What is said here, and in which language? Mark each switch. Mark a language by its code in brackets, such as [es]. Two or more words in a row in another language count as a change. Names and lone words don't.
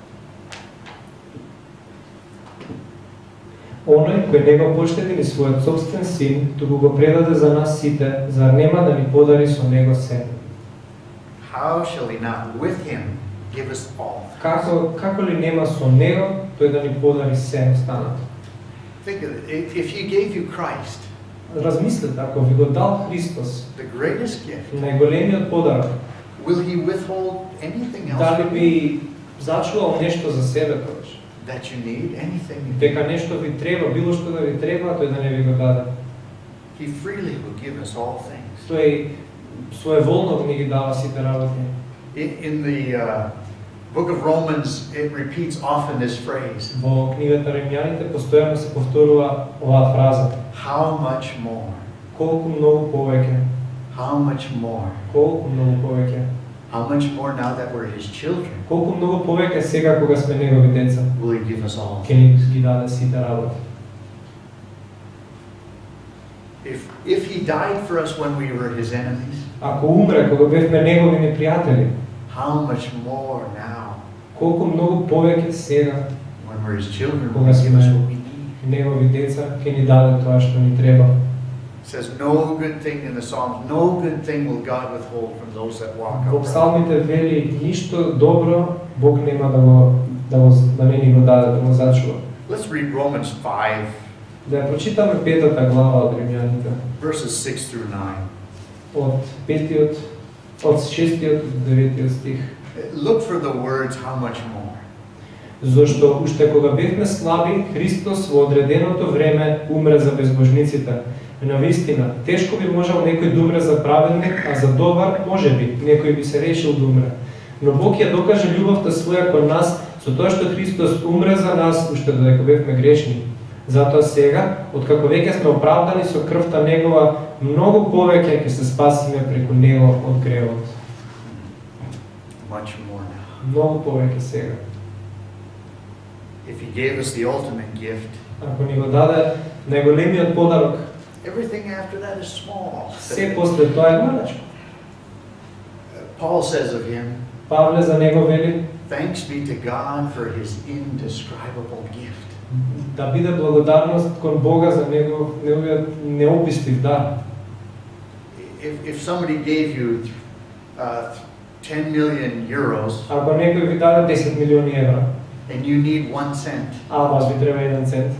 [mk] Оној кој не го поштеди ни својот собствен син, туку го предаде за нас сите, зар нема да ни подари со него себе? [en] How shall he not with him give us all? [mk] Како ли нема со него тој да ни подари се останато? [en] Think of it. If he gave you Christ, [mk] Размислете, ако ви го дал Христос, [en] the greatest gift, [mk] најголемиот подарок, [en] will he withhold anything else [mk] дали [en] from you [mk] би зачувал нешто за себе тогаш? [en] that you need? Anything? [mk] Дека нешто ви треба, било што да ви треба, тој да не ви го даде. [en] He freely will give us all things. [mk] Тој своеволно ни ги дава сите работи. [en] In the book of Romans, it repeats often this phrase. [mk] Во книгата Римјаните постојано се повторува оваа фраза. [en] How much more? [mk] Колку многу повеќе, [en] How much more? [mk] колку многу повеќе, [en] How much more now that we're his children [mk] колку многу повеќе сега кога сме негови деца, [en] will he give us all? [mk] ќе ни ги даде сите работи. [en] If he died for us when we were his enemies, [mk] Ако умре кога бевме негови непријатели, [en] how much more now [mk] колку многу повеќе сега [en] when we're his children will he give us what we need? [mk] негови деца ќе ни даде тоа што ни треба. [en] It says no good thing in the Psalms, no good thing will God withhold from those that walk [mk] Во [en] upright. [mk] псалмите вели ништо добро Бог нема да не ни го даде, да го зачува. [en] Let's read Romans 5, [mk] Да ја прочитаме петата глава од Римјаните, [en] verses 6 through 9. [mk] од 6-тиот до 9-тиот стих. [en] Look for the words, how much more. [mk] Зошто уште кога бевме слаби, Христос во одреденото време умре за безбожниците. На вистина, тешко би можел некој да умре за праведник, а за добар, можеби, некој би се решил да умре. Но Бог ја докаже љубовта своја кон нас со тоа што Христос умре за нас уште додека бевме грешни. Затоа сега, откако веќе сме оправдани со крвта Негова, многу повеќе ќе се спасиме преку Него од гревот. [en] Much more now. [mk] Многу повеќе сега. [en] If he gave us the ultimate gift, [mk] Ако ни го даде најголемиот подарок, [en] everything after that is small. [mk] се после тоа е малечко. [en] Paul says of him, [mk] Павле за него вели, [en] thanks be to God for his indescribable gift. [mk] да биде благодарност кон Бога за неговиот неописив дар. [en] If somebody gave you 10 million euros [mk] Ако некој ви даде 10 милиони евра, [en] and you need 1 cent, [mk] а вас ви треба 1 цент,